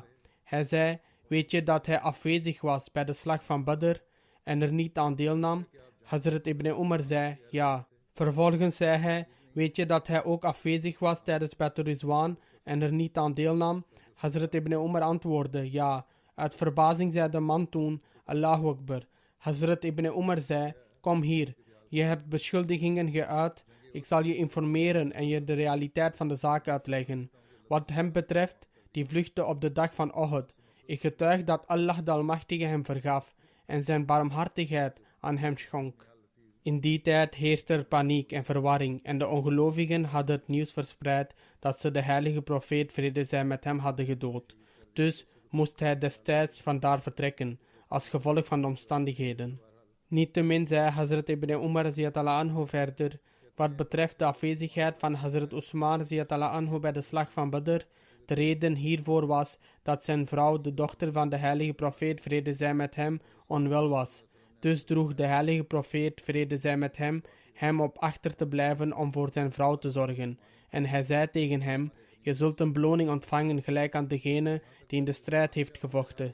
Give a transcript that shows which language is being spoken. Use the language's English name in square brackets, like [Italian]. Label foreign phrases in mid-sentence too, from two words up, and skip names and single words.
[Dutch] Hij zei: weet je dat hij afwezig was bij de slag van Badr en er niet aan deelnam? Hazrat ibn Umar zei: ja. Vervolgens zei hij: weet je dat hij ook afwezig was tijdens Bai'at Ridwan en er niet aan deelnam? Hazrat ibn Umar antwoordde: ja. Uit verbazing zei de man toen: [Arabic] الله أكبر. [Dutch] Hazrat ibn Umar zei: kom hier, je hebt beschuldigingen geuit, ik zal je informeren en je de realiteit van de zaak uitleggen. Wat hem betreft, die vluchtte op de dag van Uhud. Ik getuig dat Allah de Almachtige hem vergaf en zijn barmhartigheid aan hem schonk. In die tijd heerste er paniek en verwarring en de ongelovigen hadden het nieuws verspreid dat ze de heilige profeet, vrede zij met hem, hadden gedood. Dus moest hij destijds vandaar vertrekken, als gevolg van de omstandigheden. Niettemin zei Hazrat ibn Umar [Arabic] رضي الله عنه [Dutch] verder: wat betreft de afwezigheid van Hazrat Usman [Arabic] رضي الله عنه [Dutch] bij de slag van Badr, de reden hiervoor was dat zijn vrouw, de dochter van de heilige profeet, vrede zij met hem, onwel was. Dus droeg de heilige profeet, vrede zij met hem op achter te blijven om voor zijn vrouw te zorgen. En hij zei tegen hem: je zult een beloning ontvangen gelijk aan degene die in de strijd heeft gevochten.